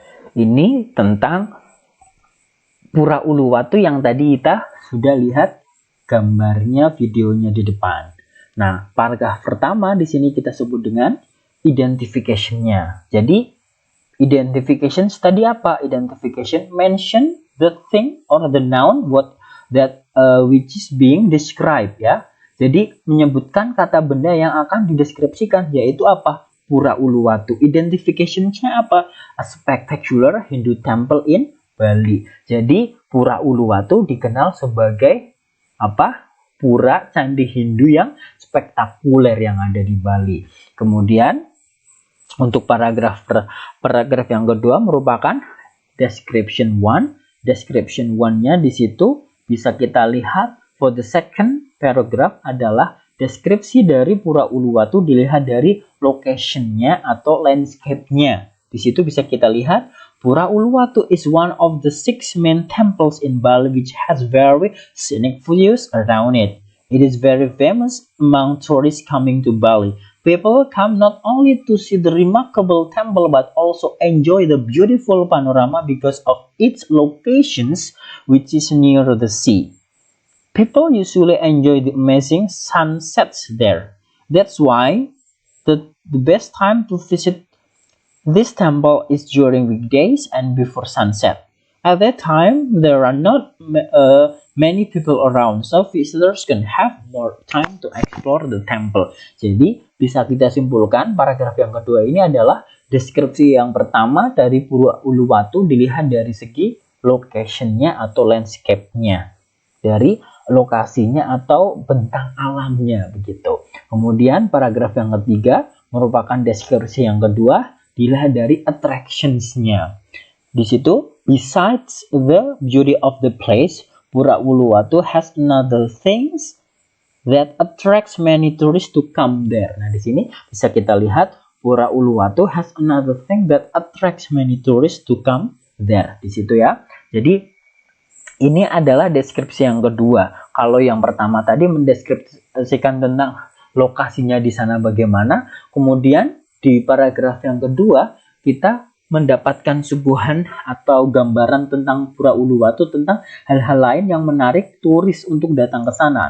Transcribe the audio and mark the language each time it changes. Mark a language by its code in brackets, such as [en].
[id] Ini tentang Pura Uluwatu yang tadi kita sudah lihat gambarnya, videonya di depan. Nah, paragraf pertama di sini kita sebut dengan identification-nya. Jadi, identification tadi apa? [en] Identification mention the thing or the noun which is being described, ya. [id] Jadi, menyebutkan kata benda yang akan dideskripsikan, yaitu apa? Pura Uluwatu. Identification-nya apa? [en] A spectacular Hindu temple in Bali. [id] Jadi, Pura Uluwatu dikenal sebagai apa? Pura candi Hindu yang spektakuler yang ada di Bali. Kemudian, untuk paragraf yang kedua merupakan description 1. Description 1-nya di situ bisa kita lihat. [en] For the second paragraph [id] adalah deskripsi dari Pura Uluwatu dilihat dari location-nya atau landscape-nya. Di situ bisa kita lihat [en] Pura Uluwatu is one of the 6 main temples in Bali which has very scenic views around it. It is very famous among tourists coming to Bali. People come not only to see the remarkable temple but also enjoy the beautiful panorama because of its locations which is near the sea. People usually enjoy the amazing sunsets there. That's why the best time to visit this temple is during weekdays and before sunset. At that time, there are not many people around, so visitors can have more time to explore the temple. [id] Jadi, bisa kita simpulkan paragraf yang kedua ini adalah deskripsi yang pertama dari Pura Uluwatu dilihat dari segi location-nya atau landscape-nya. Dari lokasinya atau bentang alamnya, begitu. Kemudian paragraf yang ketiga merupakan deskripsi yang kedua dilihat dari attractions-nya. Di situ, [en] besides the beauty of the place, Pura Uluwatu has another things that attracts many tourists to come there. [id] Nah, di sini bisa kita lihat [en] Pura Uluwatu has another thing that attracts many tourists to come there. [id] Di situ ya. Jadi ini adalah deskripsi yang kedua. Kalau yang pertama tadi mendeskripsikan tentang lokasinya di sana bagaimana, kemudian di paragraf yang kedua kita mendapatkan suguhan atau gambaran tentang Pura Uluwatu tentang hal-hal lain yang menarik turis untuk datang ke sana.